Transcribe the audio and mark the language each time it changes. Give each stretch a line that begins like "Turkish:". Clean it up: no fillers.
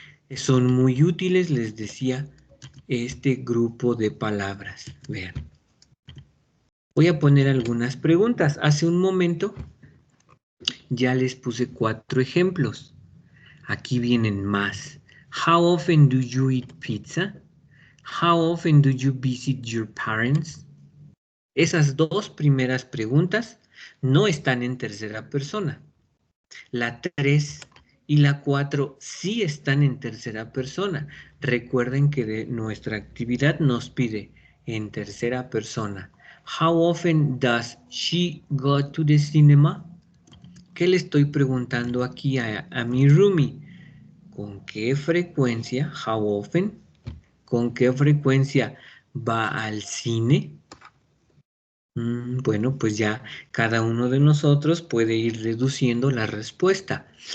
Spanish: Son muy útiles, les decía, este grupo de palabras. Vean. Voy a poner algunas preguntas. Hace un momento ya les puse 4 ejemplos. Aquí vienen más.
English: How often do you eat pizza? How often do you visit your parents?
Spanish: Esas 2 primeras preguntas no están en tercera persona. La 3 y la 4 sí están en tercera persona. Recuerden que nuestra actividad nos pide en tercera persona.
English: How often does she go to the cinema?
Spanish: ¿Qué le estoy preguntando aquí a mi roomie? ¿Con qué frecuencia?
English: How often.
Spanish: ¿Con qué frecuencia va al cine? Bueno, pues ya cada uno de nosotros puede ir reduciendo la respuesta.